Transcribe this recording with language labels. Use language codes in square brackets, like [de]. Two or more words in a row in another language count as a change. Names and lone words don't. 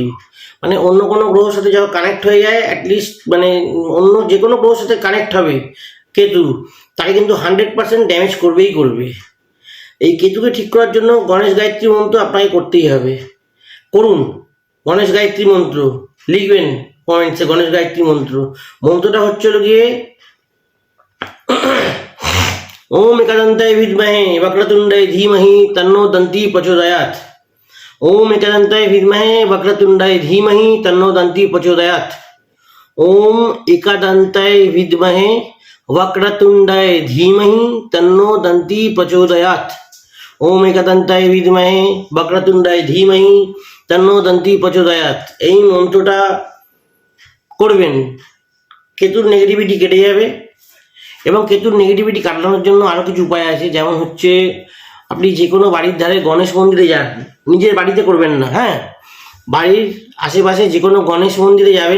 [bn] মানে অন্য কোনো গ্রহর সাথে যখন কানেক্ট হয়ে যায়, অ্যাটলিস্ট মানে অন্য যে কোনো গ্রহর সাথে কানেক্ট হবে কেতু, তাকে কিন্তু 100% ড্যামেজ করবেই করবে। এই কেতুকে ঠিক করার জন্য গণেশ গায়ত্রী মন্ত্র আপনাকে করতেই হবে। করুন গণেশ গায়ত্রী মন্ত্র, লিখবেন কমেন্টসে গণেশ গায়ত্রী মন্ত্র। মন্ত্রটা হলো গিয়ে [sa] ওম एकदन्ताय विद्महे वक्रतुण्डाय धीमहि तन्नो दन्ती प्रचोदयात्। ओम एकदन्ताय विद्महे वक्रतुण्डाय धीमहि तन्नो दन्ती प्रचोदयात्। ओम एकदन्ताय विद्महे वक्रतुण्डाय धीमहि तन्नो दन्ती प्रचोदयात्। ओम एकदन्ताय विद्महे वक्रतुण्डाय धीमहि तन्नो दन्ती प्रचोदयात्। [bn] এই মন্ত্রটা করবেন, কেতুর নেগেটিভিটি কেটে যাবে। এবং কেতুর নেগেটিভিটি কাটানোর জন্য আরও কিছু উপায় আছে, যেমন হচ্ছে আপনি যে কোনো বাড়ির ধারে গণেশ মন্দিরে যান, নিজের বাড়িতে করবেন না, হ্যাঁ, বাড়ির আশেপাশে যে কোনো গণেশ মন্দিরে যাবেন।